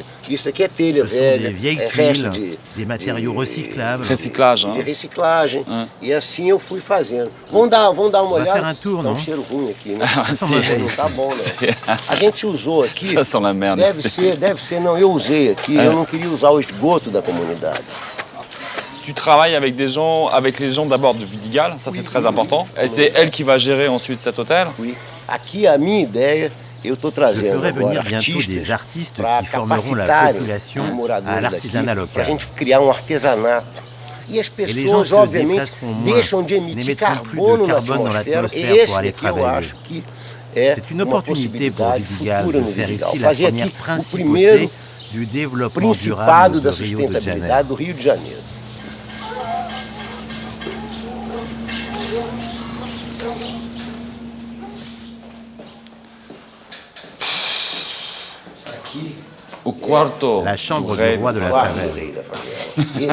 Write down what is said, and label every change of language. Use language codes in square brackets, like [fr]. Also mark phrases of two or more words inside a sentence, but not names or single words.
[pt] Isso aqui é telha velha, é resto de reciclagem. E assim eu fui fazendo. Vamos dar uma olhada. Tá um cheiro ruim aqui, né? Não tá bom, né? A gente usou aqui. Deve ser, não, eu usei aqui, eu não queria usar o esgoto da comunidade. [fr] Tu travailles avec les gens d'abord de Vidigal, ça c'est très important. Et c'est elle qui va gérer ensuite cet hôtel. Oui. [pt] Aqui a minha ideia, eu estou trazendo [fr] agora venir bientôt des artistes qui formeront la population à l'artisanat local. [pt] Para a gente criar um artesanato [fr] Et les gens se déplaceront moins, n'émettront plus de carbone dans l'atmosphère pour aller travailler. C'est une opportunité pour Vidigal de faire ici la première principauté du développement durable de Rio de Janeiro. La chambre du roi de la favela.